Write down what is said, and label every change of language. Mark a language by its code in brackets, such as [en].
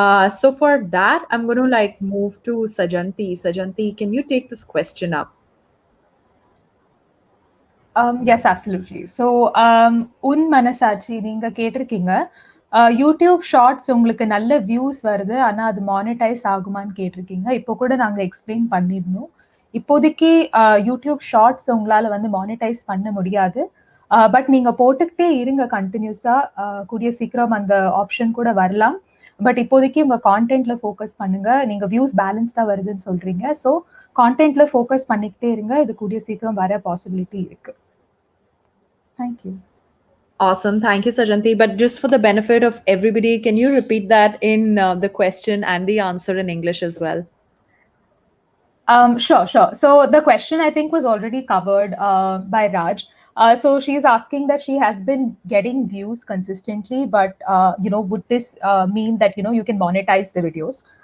[en] So for that, I'm going to move to Sajanthi. Sajanthi, can you take this question up? Yes, absolutely. [ta] So, un manasachi நீங்க கேட்டிருக்கீங்க YouTube shorts உங்களுக்கு நல்ல views வருது ஆனா அது monetise ஆகுமான்னு கேட்டிருக்கீங்க. இப்போ கூட நாங்க எக்ஸ்பிளைன் பண்ணிருந்தோம். இப்போதைக்கு யூடியூப் ஷார்ட்ஸ் உங்களால வந்து மானிட்டைஸ் பண்ண முடியாது. பட் நீங்க போட்டுக்கிட்டே இருங்க கண்டினியூஸா. கூடிய சீக்கிரம் அந்த ஆப்ஷன் கூட வரலாம். பட் இப்போதைக்கு உங்க கான்டென்ட்ல ஃபோக்கஸ் பண்ணுங்க. நீங்க வியூஸ் பேலன்ஸ்டா வருதுன்னு சொல்றீங்க. ஸோ கான்டென்ட்ல ஃபோக்கஸ் பண்ணிக்கிட்டே இருங்க. இது கூடிய சீக்கிரம் வர பாசிபிலிட்டி இருக்கு. [en] Thank you. Awesome. Thank you, Sajanthi. But just for the benefit of everybody, can you repeat that in the question and the answer in English as well? Sure. So the question I think was already covered by Raj. So she's asking that she has been getting views consistently, but would this mean that you can monetize the videos?